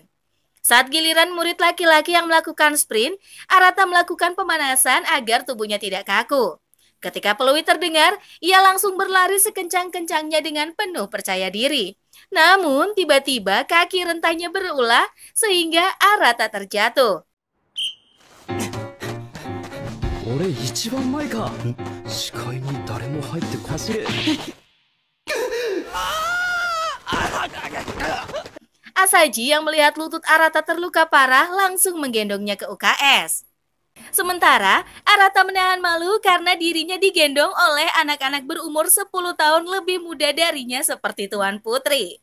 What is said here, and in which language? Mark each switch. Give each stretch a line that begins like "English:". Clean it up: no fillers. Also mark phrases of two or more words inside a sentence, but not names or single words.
Indonesian: Saat giliran murid laki-laki yang melakukan sprint, Arata melakukan pemanasan agar tubuhnya tidak kaku. Ketika peluit terdengar, ia langsung berlari sekencang-kencangnya dengan penuh percaya diri. Namun, tiba-tiba kaki rentanya berulah sehingga Arata terjatuh.
Japanese: 俺一番前か。視界に誰も入ってこ走れ。
Indonesian: Asaji yang melihat lutut Arata terluka parah langsung menggendongnya ke UKS. Sementara, Arata menahan malu karena dirinya digendong oleh anak-anak berumur 10 tahun lebih muda darinya seperti Tuan Putri.